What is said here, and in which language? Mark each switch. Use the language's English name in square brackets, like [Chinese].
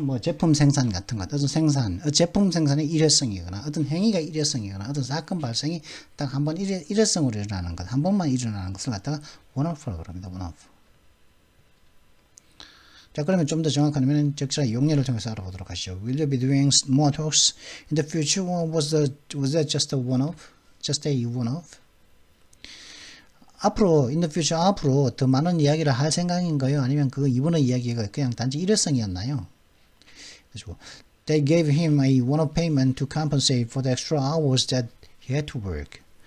[Korean] 뭐 제품 생산 같은 것, 어떤 생산, 제품 생산의 일회성이거나, 어떤 행위가 일회성이거나, 어떤 사건 발생이 딱 한 번 일회성으로 일어나는 것, 한 번만 일어나는 것을 갖다가 원오프라고 합니다. 원오프. 자, 그러면 좀 더 정확하면 적절한 용례를 통해서 알아보도록 하시죠. [English] Will you be doing more talks in the future, or was that just a one-off? Just a one-off? [Korean] 앞으로, [English] in the future, [Korean] 앞으로 더 많은 이야기를 할 생각인가요? 아니면 그 이번의 이야기가 그냥 단지 일회성이었나요? 그래서 [English] They gave him a one-off payment to compensate for the extra hours that he had to work.